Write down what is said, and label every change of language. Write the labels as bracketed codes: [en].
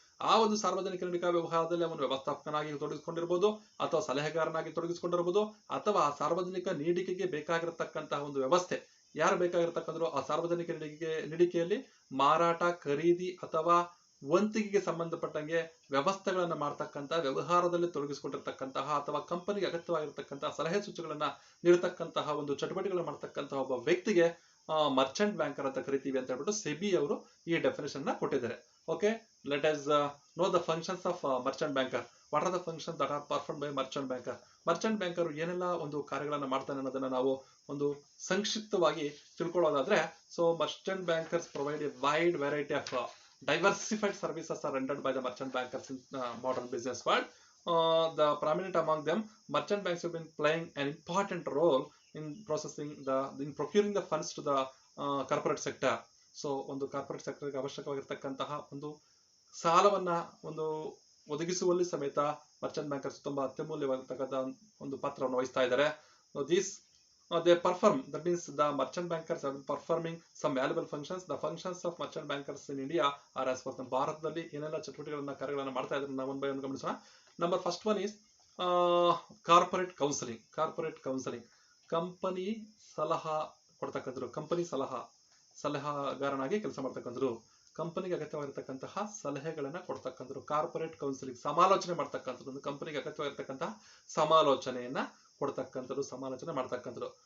[kn] ಆ ಒಂದು ಸಾರ್ವಜನಿಕ ನೀಡಿಕಾ ವ್ಯವಹಾರದಲ್ಲಿ ಅವನು ವ್ಯವಸ್ಥಾಪಕನಾಗಿ ತೊಡಗಿಸಿಕೊಂಡಿರ್ಬೋದು, ಅಥವಾ ಸಲಹೆಗಾರನಾಗಿ ತೊಡಗಿಸಿಕೊಂಡಿರ್ಬೋದು, ಅಥವಾ ಆ ಸಾರ್ವಜನಿಕ ನೀಡಿಕೆಗೆ ಬೇಕಾಗಿರತಕ್ಕಂತಹ ಒಂದು ವ್ಯವಸ್ಥೆ ಯಾರು ಬೇಕಾಗಿರತಕ್ಕಂಥದ್ದು ಆ ಸಾರ್ವಜನಿಕ ನೀಡಿಕೆಯಲ್ಲಿ ಮಾರಾಟ, ಖರೀದಿ ಅಥವಾ ವಂತಿಗೆಗೆ ಸಂಬಂಧಪಟ್ಟಂಗೆ ವ್ಯವಸ್ಥೆಗಳನ್ನ ಮಾಡ್ತಕ್ಕಂತಹ ವ್ಯವಹಾರದಲ್ಲಿ ತೊಡಗಿಸಿಕೊಂಡಿರ್ತಕ್ಕಂತಹ ಅಥವಾ ಕಂಪನಿಗೆ ಅಗತ್ಯವಾಗಿರ್ತಕ್ಕಂತಹ ಸಲಹೆ ಸೂಚನೆಗಳನ್ನ ನೀಡತಕ್ಕಂತಹ ಒಂದು ಚಟುವಟಿಕೆಗಳನ್ನ ಮಾಡ್ತಕ್ಕಂತಹ ಒಬ್ಬ ವ್ಯಕ್ತಿಗೆ ಮರ್ಚೆಂಟ್ ಬ್ಯಾಂಕರ್ ಅಂತ ಕರಿತೀವಿ ಅಂತ ಹೇಳ್ಬಿಟ್ಟು ಸೆಬಿ ಅವರು ಈ ಡೆಫಿನೇಷನ್ ನ ಕೊಟ್ಟಿದ್ದಾರೆ. [en] Okay, let us know the functions of merchant banker. What are the functions that are performed by merchant banker? Merchant banker [kn] ಏನೆಲ್ಲ ಒಂದು ಕಾರ್ಯಗಳನ್ನ ಮಾಡ್ತಾನೆ ಅನ್ನೋದನ್ನ ನಾವು ಒಂದು ಸಂಕ್ಷಿಪ್ತವಾಗಿ ತಿಳ್ಕೊಳ್ಳೋದಾದ್ರೆ, [en] so merchant bankers provide a wide variety of diversified services are rendered by the merchant bankers in modern business world. The prominent among them, merchant banks have been playing an important role in procuring the funds to the corporate sector. [kn] So ಒಂದು corporate ಸೆಕ್ಟರ್ಗೆ ಅವಶ್ಯಕವಾಗಿರ್ತಕ್ಕಂತಹ ಒಂದು ಸಾಲವನ್ನ ಒಂದು ಒದಗಿಸುವಲ್ಲಿ ಸಮೇತ Merchant bankers ತುಂಬಾ ಅತ್ಯಮೂಲ್ಯವಾಗಿರ್ತಕ್ಕಂಥ ಒಂದು ಪಾತ್ರವನ್ನು ವಹಿಸ್ತಾ ಇದ್ದಾರೆ. [en] These they perform, that means the merchant bankers are performing some valuable functions. The functions of merchant bankers in India are as follows. [kn] ಭಾರತದಲ್ಲಿ ಏನೆಲ್ಲ ಚಟುವಟಿಕೆಗಳನ್ನ ಕಾರ್ಯಗಳನ್ನ ಮಾಡ್ತಾ ಇದ್ದಾರೆ ನಾವು ಒನ್ ಬೈ ಒನ್ ಗಮನಿಸೋಣ. [en] Number first one is corporate counselling. [kn] Corporate counselling company ಸಲಹಾ ಕೊಡ್ತಕ್ಕಂಥದ್ದು, ಕಂಪನಿ ಸಲಹಾಗಾರನಾಗಿ ಕೆಲಸ ಮಾಡ್ತಕ್ಕಂಥದ್ದು. ಕಂಪನಿಗೆ ಅಗತ್ಯವಾಗಿರ್ತಕ್ಕಂತಹ ಸಲಹೆಗಳನ್ನ ಕೊಡ್ತಕ್ಕಂಥದ್ದು. ಕಾರ್ಪೊರೇಟ್ ಕೌನ್ಸಿಲಿಂಗ್ ಸಮಾಲೋಚನೆ ಮಾಡ್ತಕ್ಕಂಥದ್ದು, ಒಂದು ಕಂಪನಿಗೆ ಅಗತ್ಯವಾಗಿರ್ತಕ್ಕಂತಹ ಸಮಾಲೋಚನೆಯನ್ನ ಕೊಡ್ತಕ್ಕಂಥದ್ದು, ಸಮಾಲೋಚನೆ ಮಾಡ್ತಕ್ಕಂಥದ್ದು.